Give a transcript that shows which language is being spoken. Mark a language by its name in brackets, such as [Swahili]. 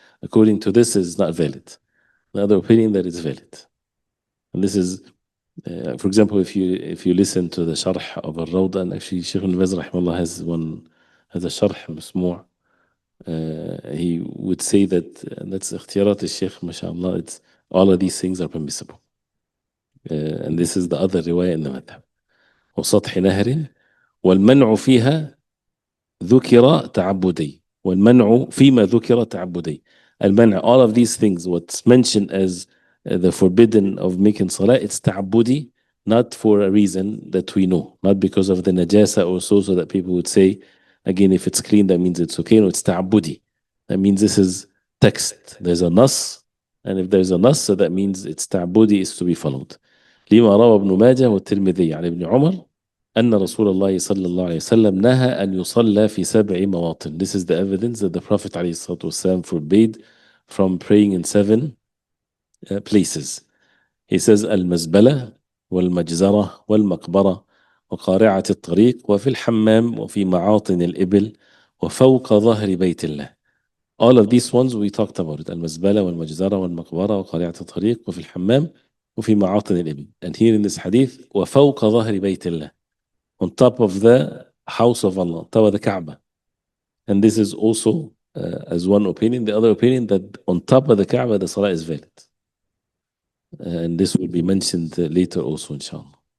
[English] According to this, is not valid. The other opinion that it's valid, and this is, for example, if you listen to the sharh of al-Rawda, and actually Sheikh Ibn Baz rahimahullah has a sharh مسموع. He would say that that's [Arabic] اختيارات الشيخ ما شاء الله, [English] it's all of these things are permissible. And this is the other رواية in the madhab. [Arabic] وسطح نهر والمنع فيها ذكر تعبدي والمنع فيما ذكر تعبدي. [English] المنع, all of these things, what's mentioned as the forbidden of making salah, it's ta'abbudi, not for a reason that we know, not because of the najasa or so that people would say, again, if it's clean, that means it's okay. No, it's ta'abbudi. That means this is text. There's a nas, and if there's a nas, so that means it's ta'abbudi, is to be followed. [Arabic] لما روى ابن ماجه والترمذي عن ابن عمر أن رسول الله صلى الله عليه وسلم نهى أن يصلى في 7 مواطن. [English] This is the evidence that the Prophet عليه الصلاة والسلام forbade from praying in 7 places. [Arabic] He says المزبلة والمجزرة والمقبرة وقارعة الطريق وفي الحمام وفي معاطن الإبل وفوق ظهر بيت الله. [English] All of these ones we talked about it. [Arabic] المزبلة والمجزرة والمقبرة وقارعة الطريق وفي الحمام وفي معاطن الإبل. [English] And here in this hadith [Arabic] وفوق ظهر بيت الله, [English] on top of the house of Allah, top of the Kaaba. And this is also as one opinion. The other opinion that on top of the Kaaba the salah is valid. And this will be mentioned later also, inshallah.